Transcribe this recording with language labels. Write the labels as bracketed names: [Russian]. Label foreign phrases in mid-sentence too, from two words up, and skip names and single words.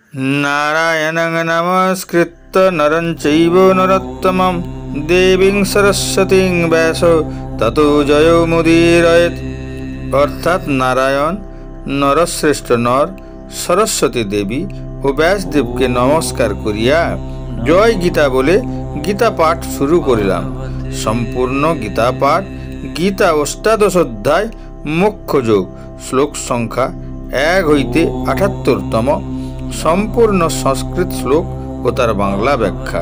[Sanskrit] नारायणं नमस्कृत्य नरं चैव नरोत्तमं देवीं सरस्वतीं व्यासो ततो जयमुदीरयेत्। [Bangla] অর্থাৎ নারায়ণ, নরশ্রেষ্ঠ নর, সরস্বতী দেবী ও ব্যাসদেবকে নমস্কার করিয়া জয় গীতা বলে গীতা পাঠ শুরু করিলাম। সম্পূর্ণ গীতা পাঠ গীতা অষ্টাদশ অধ্যায় মোক্ষযোগ, শ্লোক সংখ্যা 1 হইতে 78তম, সম্পূর্ণ সংস্কৃত শ্লোক ও তার বাংলা ব্যাখ্যা।